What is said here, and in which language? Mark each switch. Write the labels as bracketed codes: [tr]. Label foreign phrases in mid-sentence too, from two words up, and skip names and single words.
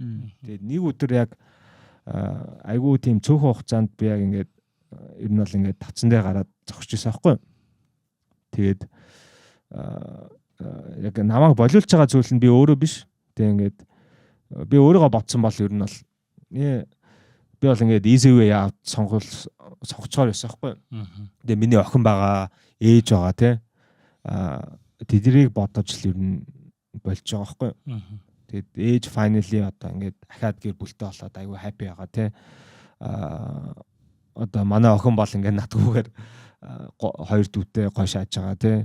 [mn] Тэгээд нэг өдөр яг айгүй тийм цөөхөн хугацаанд би яг ингээд ер нь бол ингээд тавцан дээр гараад зогсож байсан байхгүй. Тэгээд яг намайг болиулж байгаа зүйл нь би өөрөө биш. Тэгээд ингээд би өөрийгөө бодсон бол ер нь бол би бол ингээд [en] easy way out [mn] сонгочоор байсан байхгүй. Тэгээд миний охин байгаа, ээж байгаа тий. Тэднийг бодож л ер нь болж байгаа байхгүй. Тэгээд ээж finally одоо ингээд ахаад гэр бүлтэй болоод айгүй happy байгаа тий. Одоо манай охин бол ингээд надгүйгээр хоёр дүүтэй гой шааж байгаа тий.